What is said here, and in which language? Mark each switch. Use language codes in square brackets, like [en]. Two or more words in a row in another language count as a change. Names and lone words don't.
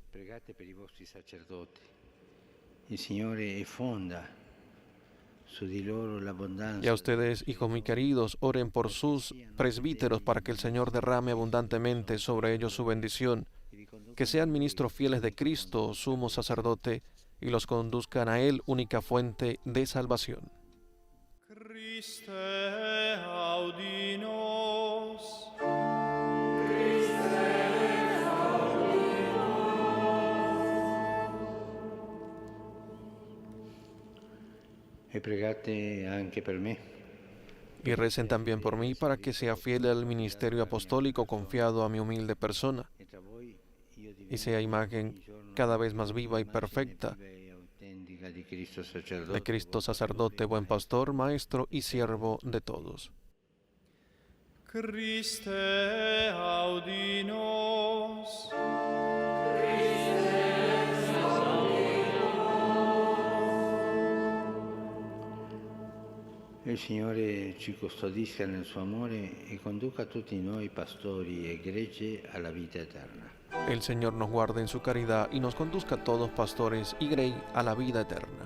[es] Y a ustedes, hijos muy queridos, oren por sus presbíteros para que el Señor derrame abundantemente sobre ellos su bendición, que sean ministros fieles de Cristo, sumo sacerdote, y los conduzcan a Él, única fuente de salvación. [la] Christe audi nos. [it] E pregate anche per me. [es] Y recen también por mí para que sea fiel al ministerio apostólico confiado a mi humilde persona y sea imagen cada vez más viva y perfecta de Cristo sacerdote, buen pastor, maestro y siervo de todos. [la] Christe audi nos. [it] Il Signore ci custodisca nel suo amore e conduca tutti noi pastori e gregge alla vita eterna. [es] El Señor nos guarde en su caridad y nos conduzca a todos, pastores y grey, a la vida eterna.